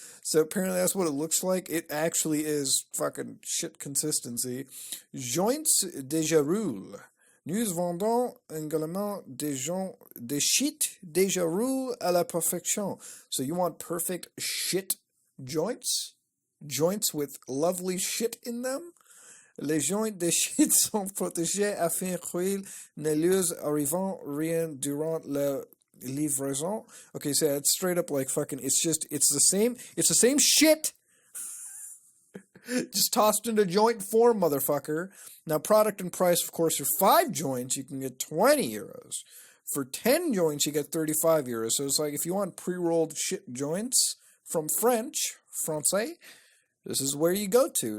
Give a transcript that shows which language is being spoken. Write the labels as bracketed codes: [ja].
[en] So apparently that's what it looks like. It actually is fucking shit consistency. [fr] Joints déjà roule. Nous vendons également des shit déjà roule à la perfection. [en] So you want perfect shit joints? Joints with lovely shit in them? [fr] Les joints de shit sont protégés afin qu'ils ne leur arrivent rien durant la livraison. [en] Okay, so it's straight up like fucking, it's the same shit, just tossed into joint form, motherfucker. Now, product and price, of course, for 5 joints, you can get 20 euros. For 10 joints, you get 35 euros. So it's like, if you want pre-rolled shit joints from Francais, this is where you go to.